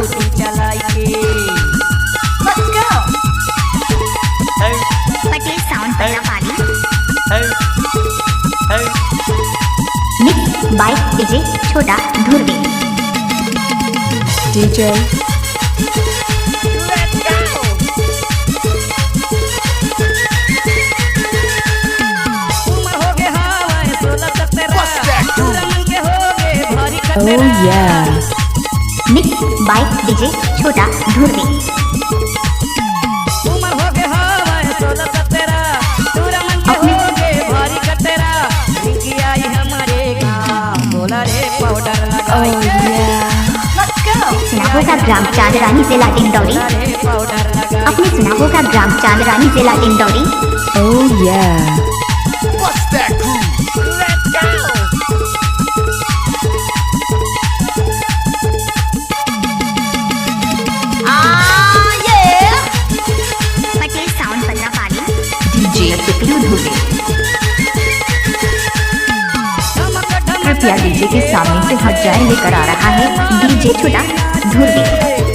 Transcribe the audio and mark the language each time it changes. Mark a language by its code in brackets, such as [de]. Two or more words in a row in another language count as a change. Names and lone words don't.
[hi] पटेल साउंड पत्रापाली। [en] mix by [hi] DJ छोटा ध्रुवे। DJ. [en] Let's go! Oh yeah! mix by [hi] DJ छोटा ध्रुवे। सुना होगा ग्राम चांदरानी जिला डिंडौरी। आपने सुना होगा ग्राम चांदरानी जिला डिंडौरी। [en] Oh yeah! Bust that groove. Let's go! [hi] पटेल साउंड पत्रापाली। DJ पिपलू ध्रुवे। कृपया DJ के सामने से हट जाए लेकर आ रहा है DJ छोटा ध्रुवे।